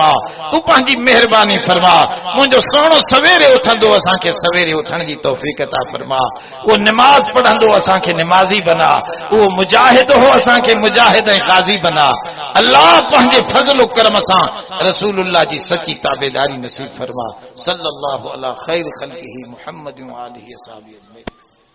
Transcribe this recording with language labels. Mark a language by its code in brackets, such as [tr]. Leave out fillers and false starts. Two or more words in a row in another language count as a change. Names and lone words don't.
[sd] तू पंहिंजी मेहरबानी फरमा। मुंहिंजो सोनो सवेरे उथंदो असांखे सवेरे उथण जी तौफ़ीक़ अता फरमा। उहो निमाज़ पढ़ंदो असांखे निमाज़ी बना, उहो मुजाहिद हो असांखे मुजाहिद ऐं ग़ाज़ी बना। अल्लाह पंहिंजे फज़ल करम सां रसूलुल्लाह जी सची ताबेदारी नसीब फरमा। [ar] صلى الله على خير خلقه محمد وآله وصحبه أجمعين.